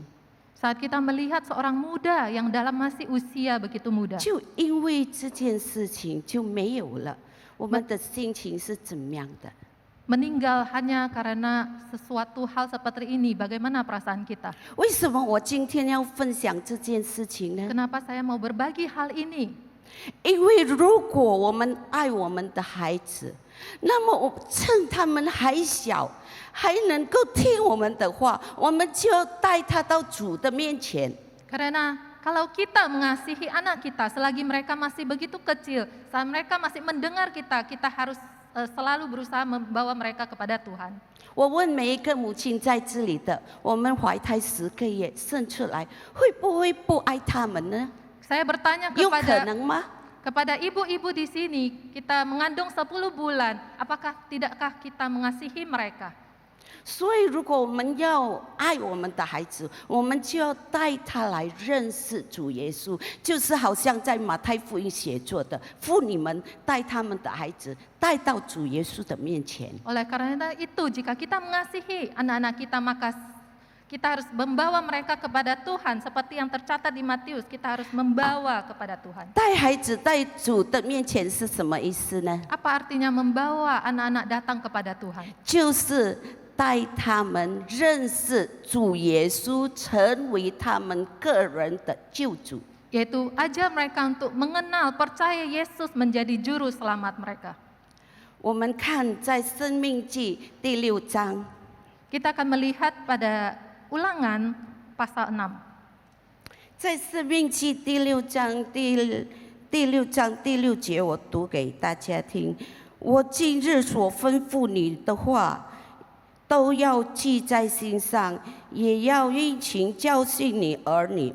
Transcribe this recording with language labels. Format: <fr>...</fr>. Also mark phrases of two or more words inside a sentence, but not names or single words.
<id>saat kita melihat seorang muda yang dalam masih usia begitu muda,</id> <zh>就因为这件事情就没有了，我们的心情是怎么样的？</zh> <id>meninggal hanya karena sesuatu hal seperti ini, bagaimana perasaan kita?</id> <zh>为什么我今天要分享这件事情呢？</zh> <id>Kenapa saya mau berbagi hal ini?</id> <zh>因为如果我们爱我们的孩子，那么我趁他们还小，还能够听我们的话，我们就要带他到主的面前。</zh> <id>Karena kalau kita mengasihi anak kita selagi mereka masih begitu kecil, saat mereka masih mendengar kita, kita harus selalu berusaha membawa mereka kepada Tuhan.</id> <zh>我问每一个母亲在这里的，我们怀胎10个月生出来，会不会不爱他们呢？</zh> <id>Saya bertanya</id> <zh>有可能吗？</zh> <id>kepada ibu-ibu di sini, kita mengandung 10 bulan, tidakkah kita mengasihi mereka?</id> <zh>所以，如果我们要爱我们的孩子，我们就要带他来认识主耶稣，就是好像在马太福音写作的，妇女们带他们的孩子带到主耶稣的面前。</zh> <id>Oleh karena itu, jika kita mengasihi anak-anak kita, maka kita harus membawa mereka kepada Tuhan. Seperti yang tercatat di Matius, kita harus membawa kepada Tuhan.</id> <zh>带孩子在主的面前是什么意思呢？</zh> <id>Apa artinya membawa anak-anak datang kepada Tuhan?</id> <zh>就是带他们认识主耶稣，成为他们个人的救主。</zh> <id>Yaitu ajar mereka untuk mengenal, percaya Yesus menjadi juru selamat mereka.</id> <zh>我们看在申命记第6章，</zh> <id>Kita akan melihat pada Ulangan pasal 6.</id> <zh>在申命记第6章第6节，我读给大家听。我今日所吩咐你的话，都要记在心上，也要殷勤教训你儿女。</zh>